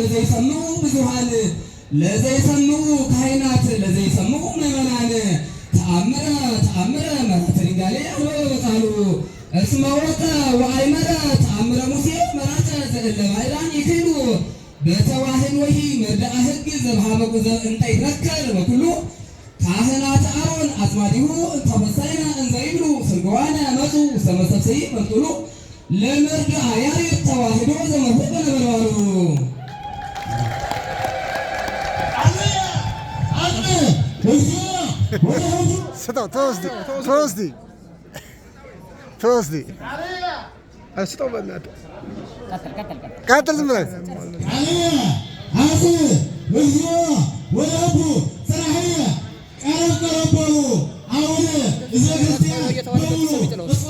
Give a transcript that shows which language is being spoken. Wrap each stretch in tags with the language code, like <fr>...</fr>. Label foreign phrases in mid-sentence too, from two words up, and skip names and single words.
<gez>ለዘይሰምዑ ካህናት ለዘይሰምዑ ምእመናን ተአምረ መራተ ድንጋሌ አንበበ በቃሉ እስመ ወርቀ ወአይመረ ተአምረ ሙሴ መራተ ዘእለ ባዕዳን ኢኪሉ በተዋህዶሂ መድአ ሕግ ዘበሀበ እንተ ይትነከር በኩሉ ካህናተ አሮን አዝማዲሁ ተፈሳይነ እንዘ ይብሉ ስርግዋነ መጹ ውስተ መሰብሰይ መርጡሉ ለመርድአ ያሬድ ተዋህዶ ዘመፍቅ ነበልባሉ</gez> <am>ተወስዲ ስጠው በእናትህ ቀጥል ዝም ብለህ ቀረበሉ አሁን እዘ ክርስቲያን በሙሉ</am>